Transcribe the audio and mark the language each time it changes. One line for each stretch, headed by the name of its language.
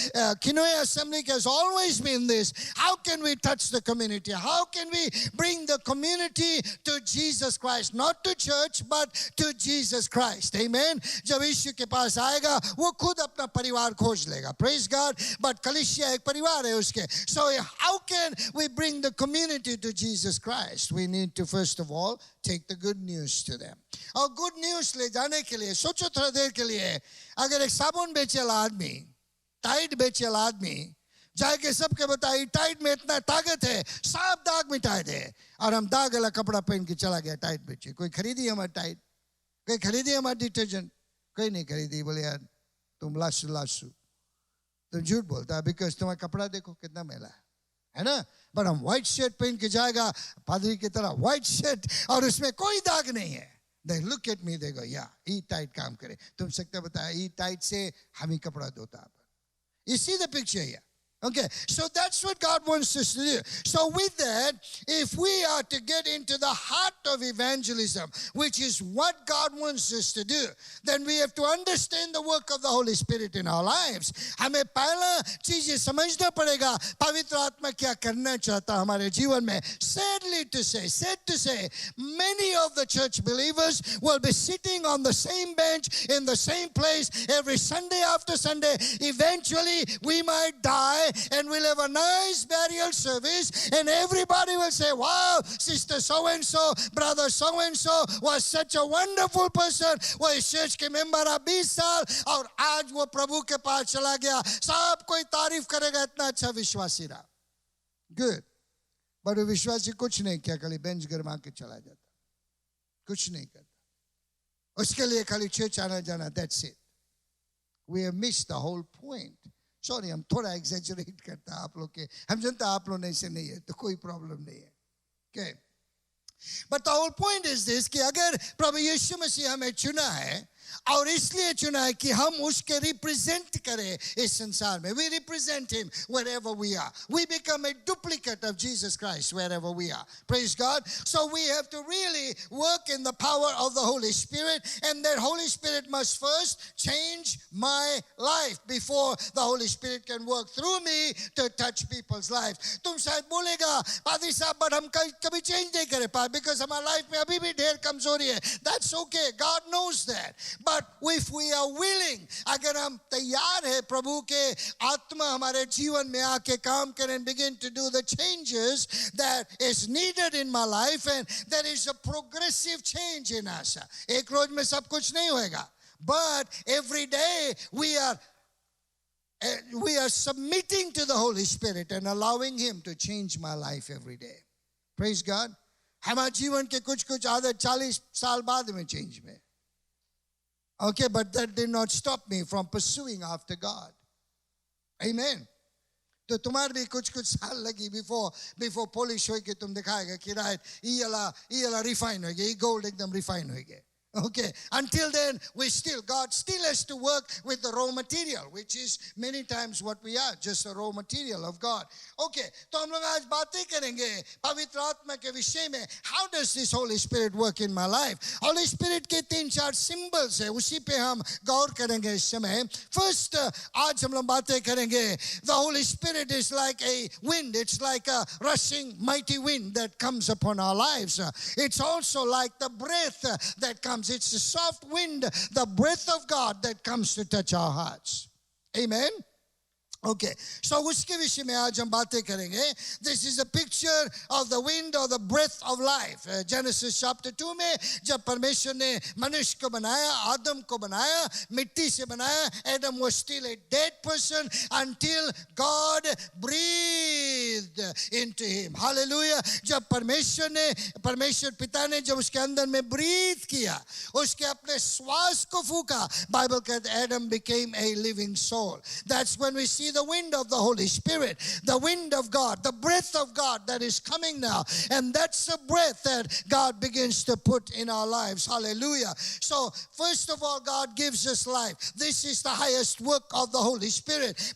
English: Kinoya Assembly has always been this. How can we touch the community? How can we bring the community to Jesus Christ? Not to church, but to Jesus Christ. Amen.
Hindi: जब यीशु के पास आएगा, वो खुद अपना परिवार खोज लेगा.
English: Praise God.
Hindi: But कलीसिया एक परिवार है उसके.
English: So how can we bring the community to Jesus Christ? We need to first of all take the good news to them.
Hindi: और good news ले जाने के लिए सोचो थोड़ा देर के लिए, अगर एक साबुन बेचे वाला आदमी, टाइट बेचे वाला आदमी जाके सबके बताए टाइट में इतना ताकत है, सब दाग मिटा दे, और हम दाग वाला कपड़ा पहन के चला गया टाइट बेचे. कोई खरीदी हमारा टाइट? कोई खरीदी हमारा डिटर्जेंट? कोई नहीं खरीदी. बोले यार तुम लासू तुम झूठ बोलता है, बिकॉज तुम्हारा कपड़ा देखो कितना मैला है ना. पर हम व्हाइट शर्ट पहन के जाएगा पादरी की तरह, व्हाइट शर्ट और उसमें कोई दाग नहीं है.
English: They look at me, they go, yeah,
Hindi: E tight काम करे. तुम सकते बताया ई टाइट से हम ही कपड़ा धोता.
English: You see the picture here? Okay, so that's what God wants us to do. So with that, if we are to get into the heart of evangelism, which is what God wants us to do, then we have to understand the work of the Holy Spirit in our lives.
Hindi: हमें पहला चीज ये समझना पड़ेगा, पवित्र आत्मा क्या करना चाहता हमारे जीवन में.
English: Sad to say, many of the church believers will be sitting on the same bench in the same place every Sunday after Sunday. Eventually, we might die and we'll have a nice burial service and everybody will say, wow, sister so and so, brother so and so was such a wonderful person.
Hindi: वो इस church के member 20 साल और आज वो प्रभु के पास चला गया, सब कोई तारीफ करेगा, इतना अच्छा विश्वासी रहा.
English: Good.
Hindi: but विश्वासी कुछ नहीं किया, खाली बेंच गरमा के चला जाता, कुछ नहीं करता. उसके लिए खाली चर्च आना जाना,
English: that's it. We have missed the whole point.
Hindi: Sorry, हम थोड़ा exaggerate करता आप लोग के, हम जानते आप लोग ऐसे नहीं है तो कोई प्रॉब्लम नहीं है.
English: Okay. But the whole point is this,
Hindi: कि अगर प्रभु यीशु मसीह हमें चुना है और इसलिए चुना है कि हम उसके रिप्रेजेंट करें इस संसार में.
English: We represent him wherever we are. We become a duplicate of Jesus Christ wherever we are. Praise God. So we have to really work in the power of the Holy Spirit, and that Holy Spirit must first change my life before the Holy Spirit can work through me to touch people's lives.
Hindi: तुम शायद बोलेगा पादरी साहब, but हम कभी change नहीं कर पाए because हमारी लाइफ में अभी भी ढेर कमजोरी है.
English: That's okay. God knows that. But if we are willing,
Hindi: अगर हम तैयार है प्रभु के आत्मा हमारे जीवन में आके काम करें
English: and begin to do the changes that is needed in my life, and there is a progressive change in us.
Hindi: एक रोज में सब कुछ नहीं होएगा,
English: but every day we are submitting to the Holy Spirit and allowing Him to change my life every day. Praise God.
Hindi: हमारे जीवन के कुछ आदत 40 साल बाद में change में.
English: Okay, but that did not stop me from pursuing after God. Amen.
Hindi: तो तुम्हारे भी कुछ साल लगी before polish होके तुम दिखाएगा कि right ये वाला refine हो गया, ये gold एकदम refine हो गया.
English: Okay, until then, God still has to work with the raw material, which is many times what we are, just a raw material of God.
Hindi: Okay, तो हम लोग आज बातें करेंगे पवित्र आत्मा के विषय में.
English: How does this Holy Spirit work in my life?
Hindi: Holy Spirit के 3-4 symbols है, उसी पे हम गौर करेंगे इस समय. First, आज हम लोग बातें करेंगे.
English: The Holy Spirit is like a wind. It's like a rushing mighty wind that comes upon our lives. It's also like the breath that comes. It's the soft wind, the breath of God that comes to touch our hearts. Amen.
Hindi: Okay, so उसके विषय में आज हम बातें करेंगे.
English: This is a picture of the wind or the breath of life.
Hindi: Genesis chapter 2 में जब परमेश्वर ने मनुष्य को बनाया, आदम को बनाया, मिट्टी से बनाया.
English: Adam was still a dead person until God breathed into him. Hallelujah.
Hindi: जब परमेश्वर पिता ने जब उसके अंदर में breathe किया, उसके अपने श्वास को फूका, Bible कहता है
English: Adam became a living soul. That's when we see the wind of the Holy Spirit, the wind of God, the breath of God that is coming now. And that's the breath that God begins to put in our lives. Hallelujah. So, first of all, God gives us life. This is the highest work of the Holy Spirit.